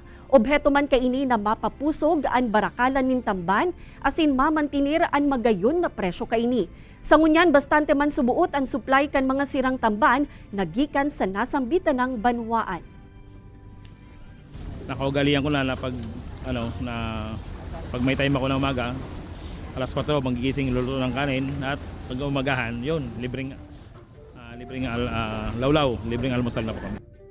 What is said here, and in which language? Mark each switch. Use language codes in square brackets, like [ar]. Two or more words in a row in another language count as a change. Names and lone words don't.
[bik] Obheto man kaini na mapapusog ang barakalan nin tamban asin mamantinir ang magayon na presyo kaini. Sa ngunyan bastante man subuot ang supply kan mga sirang tamban nagikan sa nasambitan ng Banwaan. [tl] Nakaugalian ko na pag may time ako na umaga, alas 4 magigising luluto ng kanin at pag umagahan, yun, libreng lawlaw, libreng almusal na po kami.